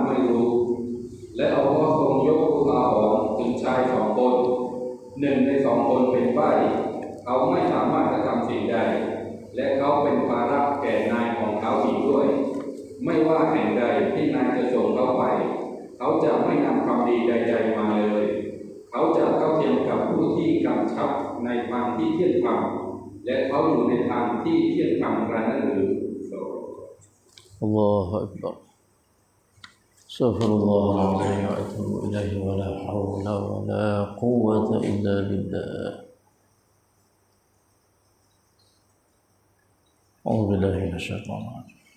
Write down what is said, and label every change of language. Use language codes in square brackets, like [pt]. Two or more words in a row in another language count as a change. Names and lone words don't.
[th] ไม่รู้และอัลลอฮ์ทรงยกอุทาหรณ์ถึงชายสองคนหนึ่งในสองคนเป็นใบ้เขาไม่สามารถกระทำสิ่งใดและเขาเป็นภาระแก่นายของเขาอีกด้วยไม่ว่าแห่งใดที่นายจะส่งเขาไปเขาจะไม่นำความดีใดๆมาเลยเขาจะเข้าเทียมกับผู้ที่กำชับในทางที่เที่ยงธรรมและเขาอยู่ในทางที่เที่ยงธรรมกระนั้นหรือ [ar] الله أكبر. أستغفر الله العظيم وأتوب إليه ولا حول ولا قوة إلا بالله. أعوذ بالله من الشيطان الرجيم.